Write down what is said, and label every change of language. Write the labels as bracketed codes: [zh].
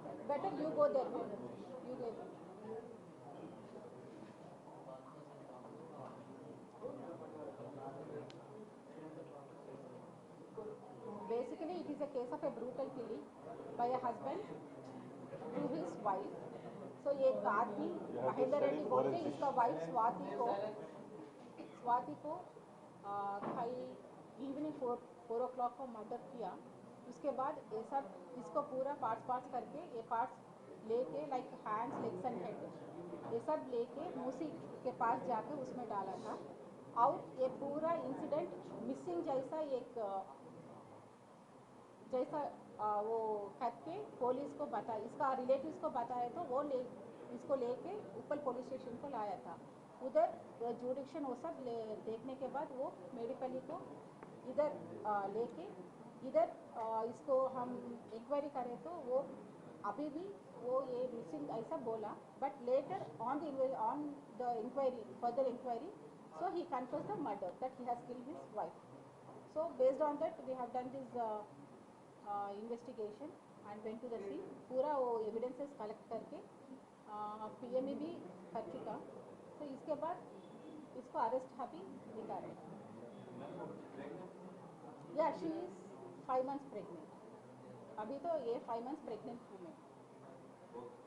[en] Better you go there, you go there. Basically it is a case of a brutal killing by a husband to his wife. [hi] So एक आदमी महेंद्र रेड्डी बोलते इसका wife Swati को कल evening 4 o'clock को murder किया. उसके बाद ये सब इसको पूरा पार्ट्स करके ये पार्ट्स लेके like hands, legs and head ये सब लेके मूसी के पास जाके उसमें डाला था. और ये पूरा इंसिडेंट मिसिंग जैसा एक वो करके पुलिस को बताया, इसका रिलेटिव्स को बताया तो वो इसको लेके उप्पल पुलिस स्टेशन को लाया था. उधर ज्यूडिक्शन वो सब देखने के बाद वो मेडिपल्ली को इधर लेके इधर इसको हम इंक्वायरी करें तो वो अभी भी वो ये मिसिंग ऐसा बोला, but later on the inquiry further inquiry [en] so he confessed the murder that he has killed his wife. So based on that we have done this investigation and went to the scene. [hi] पूरा वो evidences collect करके PME भी कर चुका. तो इसके बाद इसको अरेस्ट अभी दिखा रहे. [en] Yeah, she is 5 months pregnant. [hi] अभी तो ये 5 months pregnant हूँ मैं.